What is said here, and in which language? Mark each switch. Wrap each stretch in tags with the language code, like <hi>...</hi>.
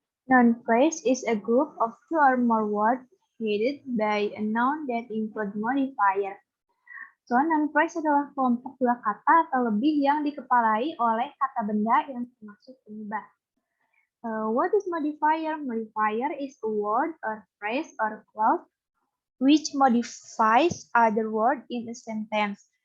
<en>Noun phrase is a group of two or more words headed by a noun that include modifier.</en> <id>So, noun phrase adalah kelompok dua kata atau lebih yang dikepalai oleh kata benda yang termasuk penyebab.</id> <en>What is modifier? Modifier is a word or phrase or clause which modifies other word in a sentence.</en>